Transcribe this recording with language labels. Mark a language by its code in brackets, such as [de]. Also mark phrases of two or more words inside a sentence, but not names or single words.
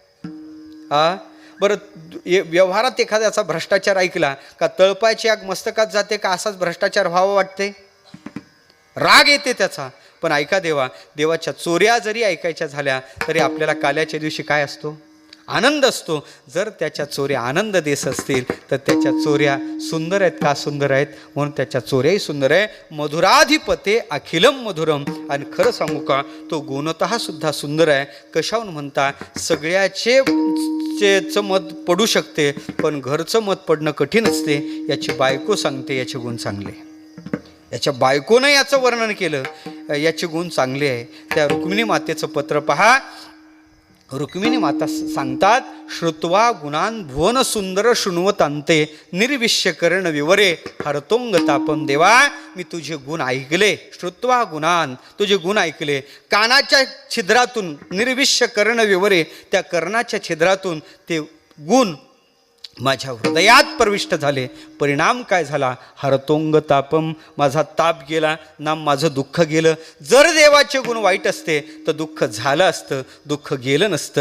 [mr] बरं, व्यवहारात एखाद्याचा भ्रष्टाचार ऐकला का तळपायची आग मस्तकात जाते का असाच भ्रष्टाचार व्हावा वाटते? राग येते त्याचा. पण ऐका देवा, देवाच्या चोऱ्या जरी ऐकायच्या झाल्या तरी आपल्याला काल्याच्या दिवशी काय असतो? आनंद असतो. जर त्याच्या चोऱ्या आनंद देत असतील तर त्याच्या चोऱ्या सुंदर आहेत का? सुंदर आहेत. म्हणून त्याच्या चोऱ्याही सुंदर आहे. [sa] मधुराधिपते अखिलम मधुरम. [mr] आणि खरं सांगू का, तो गुणतः सुद्धा सुंदर आहे. कशाहून म्हणता, सगळ्याचे मत पडू शकते पण घरचं मत पडणं कठीण असते. याची बायको सांगते याचे गुण चांगले. याच्या बायकोनं याचं वर्णन केलं, याचे गुण चांगले आहे. त्या रुक्मिणी मातेचं पत्र पहा. रुक्मिणी माता सांगतात, [sa] श्रुत्वा गुणान भुवन सुंदर शृण्वतांते निर्विश्य कर्ण विवरे हरतोंग तापम. [mr] देवा, मी तुझे गुण ऐकले. [sa] श्रुत्वा गुणान, [mr] तुझे गुण ऐकले. कानाच्या छिद्रातून [sa] निर्विश्य कर्ण विवरे, [mr] त्या कर्णाच्या छिद्रातून ते गुण माझ्या हृदयात प्रविष्ट झाले. परिणाम काय झाला? [sa] हरतोंग तापम, [mr] माझा ताप गेला ना, माझं दुःख गेलं. जर देवाचे गुण वाईट असते तर दुःख झालं असतं, दुःख गेलं नसतं.